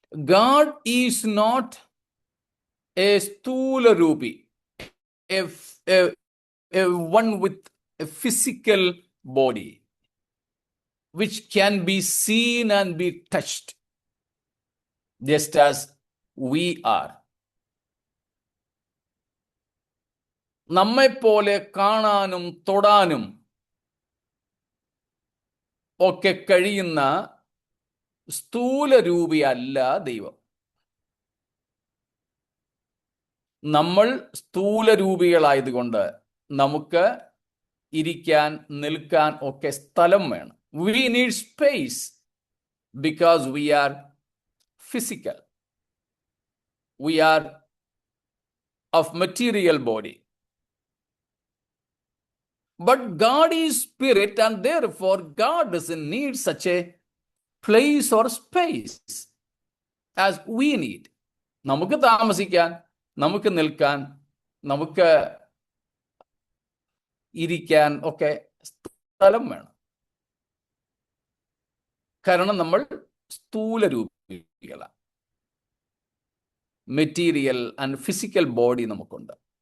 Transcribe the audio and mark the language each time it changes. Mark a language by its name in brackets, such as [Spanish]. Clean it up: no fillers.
[English] God is not a സ്ഥൂലരൂപി, a one with a physical body which can be seen and be touched, just as we are. [Malayalam] നമ്മെപ്പോലെ കാണാനും തൊടാനും ഒക്കെ കഴിയുന്ന സ്ഥൂലരൂപിയല്ല ദൈവം. നമ്മൾ സ്ഥൂലരൂപികളായതുകൊണ്ട് നമുക്ക് ഇരിക്കാൻ, നിൽക്കാൻ ഒക്കെ സ്ഥലം വേണം. [English] We need space because we are physical. We are of material body. But God is spirit, and therefore God doesn't need such a place or space as we need. [Malayalam] നമുക്ക് താമസിക്കാൻ, നമുക്ക് നിൽക്കാൻ, നമുക്ക് ഇരിക്കാൻ ഒക്കെ സ്ഥലം വേണം. കാരണം നമ്മൾ സ്ഥൂലരൂപികളാണ്. മെറ്റീരിയൽ ആൻഡ് ഫിസിക്കൽ ബോഡി നമുക്കുണ്ട്.